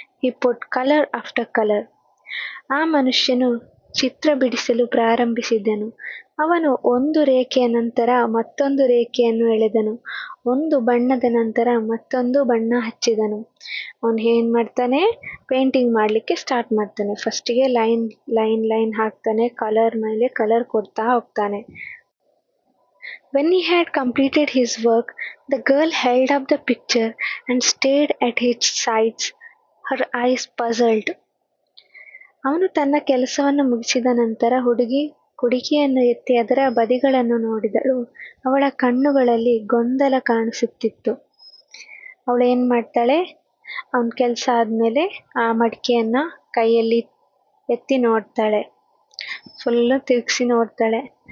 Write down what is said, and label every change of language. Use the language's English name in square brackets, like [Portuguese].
[English] He put color after color. [Kannada] ಆ ಮನುಷ್ಯನು ಚಿತ್ರ ಬಿಡಿಸಲು ಪ್ರಾರಂಭಿಸಿದನು. ಅವನು ಒಂದು ರೇಖೆಯ ನಂತರ ಮತ್ತೊಂದು ರೇಖೆಯನ್ನು ಎಳೆದನು. ಒಂದು ಬಣ್ಣದ ನಂತರ ಮತ್ತೊಂದು ಬಣ್ಣ ಹಚ್ಚಿದನು. ಅವನು ಏನು ಮಾಡ್ತಾನೆ, ಪೇಂಟಿಂಗ್ ಮಾಡಲಿಕ್ಕೆ ಸ್ಟಾರ್ಟ್ ಮಾಡ್ತಾನೆ. ಫಸ್ಟಿಗೆ ಲೈನ್ ಹಾಕ್ತಾನೆ, ಕಲರ್ ಮೇಲೆ ಕಲರ್ ಕೊಡ್ತಾ ಹೋಗ್ತಾನೆ. [English] When he had completed his work, the girl held up the picture and stared at its sides, her eyes puzzled. [Kannada] ಅವನು ತನ್ನ ಕೆಲಸವನ್ನು ಮುಗಿಸಿದ ನಂತರ ಹುಡುಗಿ ಕುಡಿಕೆಯನ್ನು ಎತ್ತಿ ಅದರ ಬದಿಗಳನ್ನು ನೋಡಿದಳು. ಅವಳ ಕಣ್ಣುಗಳಲ್ಲಿ ಗೊಂದಲ ಕಾಣಿಸುತ್ತಿತ್ತು. ಅವಳು ಏನು ಮಾಡ್ತಾಳೆ, ಅವನ ಕೆಲಸ ಆದಮೇಲೆ ಆ ಮಡಿಕೆಯನ್ನು ಕೈಯಲ್ಲಿ ಎತ್ತಿ ನೋಡ್ತಾಳೆ, ಫುಲ್ಲು ತಿರುಗಿಸಿ ನೋಡ್ತಾಳೆ.